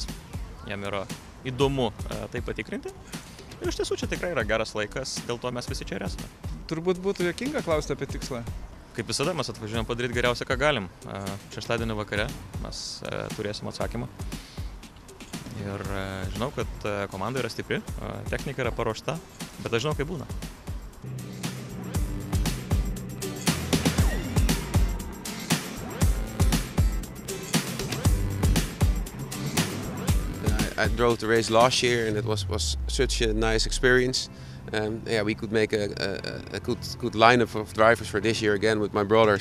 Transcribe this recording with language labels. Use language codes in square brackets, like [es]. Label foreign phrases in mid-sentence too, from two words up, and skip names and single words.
[lt] Jam yra įdomu tai patikrinti. Ir iš tiesų čia tikrai yra geras laikas, dėl to mes visi čia ir esame. Turbūt būtų juokinga klausti apie tikslą. Kaip visada mes atvažiuojam padaryti geriausia, ką galim. Šeštadienį vakare mes turėsim atsakymą. Ir žinau, kad komanda yra stipri, technika yra paruošta, bet aš žinau, kaip būna. [en] I drove the race last year and it was such a nice experience. Yeah, we could make a good lineup of drivers for this year again with my brother.